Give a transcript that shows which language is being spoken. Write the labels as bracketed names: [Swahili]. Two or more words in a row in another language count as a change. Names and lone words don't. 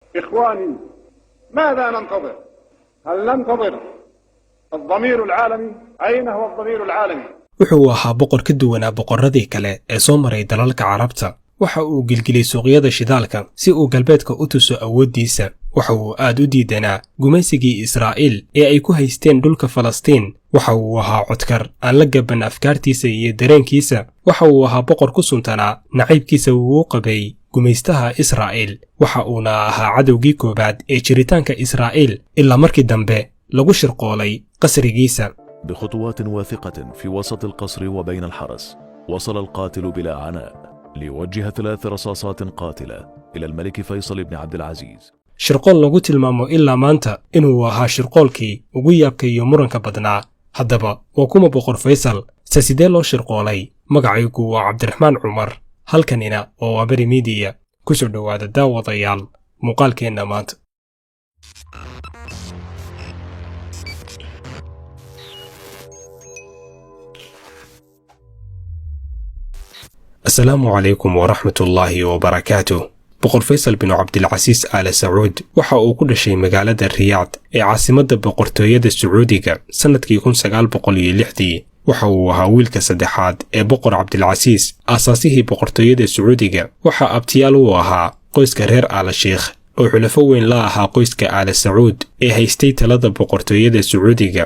[Arabic] إخواني، ماذا ننتظر؟ هل ننتظر الضمير العالمي؟ أين هو الضمير العالمي؟ [Somali] wuxuu ahaa boqor ka duwanaa boqorradii kale ee soo maray dalalka carabta. waxa uu gilgilay suuqyada shidaalka si uu galbeedka u tuso awooddiisa. waxa uu aad u diidanaa gumaysigii Israa'iil ee ay ku haysteen dhulka Falastiin. waxa uu ahaa codkar aan la gaban afkaartiisa iyo dareenkiisa. waxa uu ahaa boqor ku suntanaa nacaybkiisa uu qabay gumaystaha Israa'iil. waxa uuna ahaa cadowgii koobaad ee jiritaanka Israa'iil ilaa markii dambe lagu shirqoolay qasrigiisa. [Arabic] بخطوات واثقة في وسط القصر وبين الحرس، وصل القاتل بلا عناء ليوجه 3 رصاصات قاتلة إلى الملك فيصل بن عبد العزيز. [Somali] shirqool lagu tilmaamo ilaa maanta inuu ahaa shirqoolkii ugu yaabka iyo muranka badnaa. haddaba waa kuma boqor Faysal? se sidee loo shirqoolay? magacaygu waa Cabdiraxmaan Cumar, halkanina waa Waaberi Media. ku soo dhowaada daawadayaal muuqaalkeenna maanta. [Arabic] السلام عليكم ورحمة الله وبركاته. [Somali] boqor Faysal bin Cabdilcasiis Aal Sacuud waxa uu ku dhashay magaalada Riyaad ee caasimadda boqortooyada Sacuudiga sanadkii 1906. waxa uu ahaa wiilka saddexaad ee boqor Cabdilcasiis, aasaasihii boqortooyada Sacuudiga. waxa abtiyaal u ahaa qoyska reer Aal Sheikh oo xulafo weyn la ahaa qoyska Aal Sacuud ee haystay talada boqortooyada Sacuudiga.